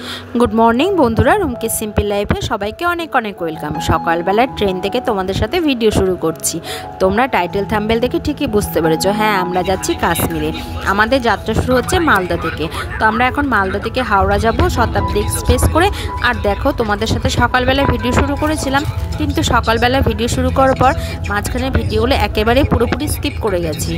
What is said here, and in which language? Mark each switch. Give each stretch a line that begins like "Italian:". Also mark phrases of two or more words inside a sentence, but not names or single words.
English: Good morning
Bangla: বন্ধুরা রুমকে সিম্পল লাইফে সবাইকে অনেক অনেক ওয়েলকাম। সকাল বেলা ট্রেন থেকে তোমাদের সাথে ভিডিও শুরু করছি। তোমরা
English: title thumbnail
Bangla: দেখে ঠিকই বুঝতে পেরেছো, হ্যাঁ আমরা যাচ্ছি কাশ্মীরে। আমাদের যাত্রা শুরু হচ্ছে মালদা থেকে। তো আমরা এখন মালদা থেকে হাওড়া যাব শতাব্দী এক্সপ্রেস করে। আর দেখো তোমাদের সাথে সকালবেলা ভিডিও শুরু করেছিলাম, কিন্তু সকালবেলা ভিডিও শুরু করার পর মাঝখানে ভিডিওগুলো একেবারে পুরোপুরি স্কিপ করে গেছি।